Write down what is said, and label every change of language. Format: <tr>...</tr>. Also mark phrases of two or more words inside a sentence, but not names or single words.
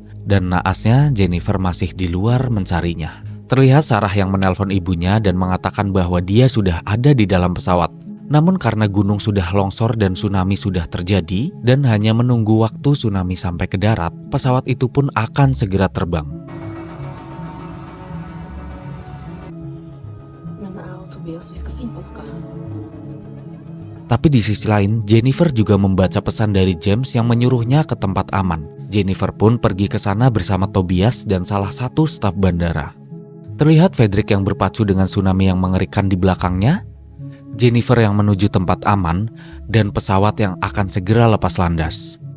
<id>Dan naasnya Jennifer masih di luar mencarinya. Terlihat Sarah yang menelpon ibunya dan mengatakan bahwa dia sudah ada di dalam pesawat. Namun karena gunung sudah longsor dan tsunami sudah terjadi, dan hanya menunggu waktu tsunami sampai ke darat, pesawat itu pun akan segera terbang.</id> <sv>Tobias, vi ska fint åka.</sv> <id>Tapi di sisi lain, Jennifer juga membaca pesan dari James yang menyuruhnya ke tempat aman. Jennifer pun pergi ke sana bersama Tobias dan salah satu staf bandara. Terlihat Frederick yang berpacu dengan tsunami yang mengerikan di belakangnya, Jennifer yang menuju tempat aman, dan pesawat yang akan segera lepas landas.</id>